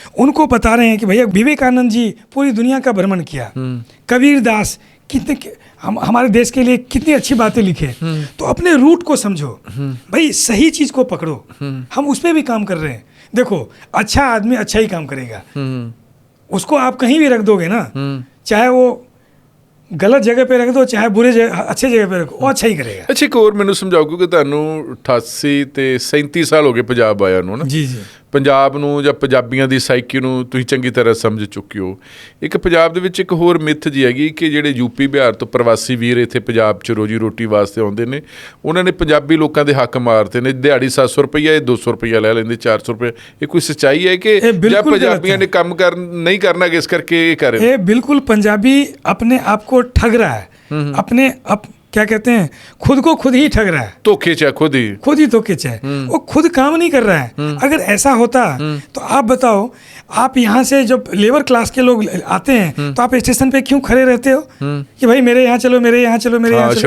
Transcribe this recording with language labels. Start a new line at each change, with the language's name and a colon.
Hindi: उनको बता रहे हैं कि भैया विवेकानंद जी पूरी दुनिया का भ्रमण किया, कबीर दास कितने हमारे देश के लिए कितनी अच्छी बातें लिखे। तो अपने रूट को समझो भाई, सही चीज़ को पकड़ो। हम उस पर भी काम कर रहे हैं। देखो, अच्छा आदमी अच्छा ही काम करेगा, उसको आप कहीं भी रख दोगे ना, चाहे वो गलत जगह पे रख दो, चाहे बुरे जगह, अच्छे जगह पे रखो, वो अच्छा ही करेगा। अच्छा, एक और मैनू समझाओ, क्योंकि
Punjabi: ਤੁਹਾਨੂੰ 88 ਤੇ 37 ਸਾਲ ਹੋ ਗਏ ਪੰਜਾਬ ਆਇਆ ਨੂੰ ਨਾ।
Hindi: जी जी।
Punjabi: ਪੰਜਾਬ ਨੂੰ ਜਾਂ ਪੰਜਾਬੀਆਂ ਦੀ ਸਾਈਕੀ ਨੂੰ ਤੁਸੀਂ ਚੰਗੀ ਤਰ੍ਹਾਂ ਸਮਝ ਚੁੱਕੇ ਹੋ। ਇੱਕ ਪੰਜਾਬ ਦੇ ਵਿੱਚ ਇੱਕ ਹੋਰ ਮਿੱਥ ਜੀ ਹੈਗੀ ਕਿ ਜਿਹੜੇ ਯੂਪੀ ਬਿਹਾਰ ਤੋਂ ਪ੍ਰਵਾਸੀ ਵੀਰ ਇੱਥੇ ਪੰਜਾਬ 'ਚ ਰੋਜੀ ਰੋਟੀ ਵਾਸਤੇ ਆਉਂਦੇ ਨੇ, ਉਹਨਾਂ ਨੇ ਪੰਜਾਬੀ ਲੋਕਾਂ ਦੇ ਹੱਕ ਮਾਰਦੇ ਨੇ। ਦਿਹਾੜੀ 700 ਰੁਪਈਆ, ਇਹ 200 ਰੁਪਈਆ ਲੈ ਲੈਂਦੇ, 400 ਰੁਪਏ। ਇਹ ਕੋਈ ਸੱਚਾਈ ਹੈ ਕਿ ਜਾਂ ਪੰਜਾਬੀਆਂ ਨੇ ਕੰਮ ਨਹੀਂ ਕਰਨਾ ਇਸ ਕਰਕੇ ਇਹ ਕਰ ਰਹੇ?
Hindi: ये बिल्कुल पंजाबी अपने आप को ठग रहा है, अपने क्या कहते हैं, खुद को खुद ही ठग रहा है।
Punjabi: धोखे च खुद ही
Hindi: धोखे च है, वो खुद काम नहीं कर रहा है। अगर ऐसा होता तो आप बताओ, आप यहाँ से जब लेबर क्लास के लोग आते हैं तो आप स्टेशन पे क्यों खड़े रहते हो कि भाई मेरे यहाँ चलो, मेरे यहाँ चलो, मेरे यहाँ चलो।